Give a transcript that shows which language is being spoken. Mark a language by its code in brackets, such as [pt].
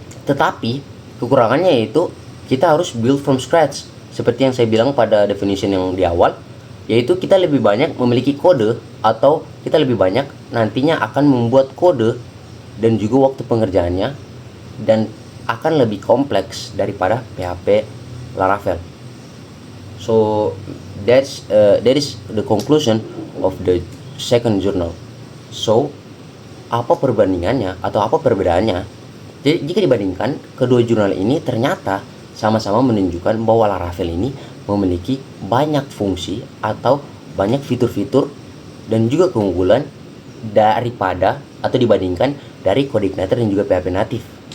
[id] tetapi kekurangannya yaitu kita harus [en] build from scratch [id] seperti yang saya bilang pada definition yang di awal, yaitu kita lebih banyak memiliki kode atau kita lebih banyak nantinya akan membuat kode dan juga waktu pengerjaannya dan akan lebih kompleks daripada PHP Laravel. [en] So that is the conclusion of the second journal. [id] So, apa perbandingannya atau apa perbedaannya? Jadi jika dibandingkan, kedua jurnal ini ternyata sama-sama menunjukkan bahwa Laravel ini memiliki banyak fungsi atau banyak fitur-fitur dan juga keunggulan daripada atau dibandingkan dari CodeIgniter dan juga PHP native.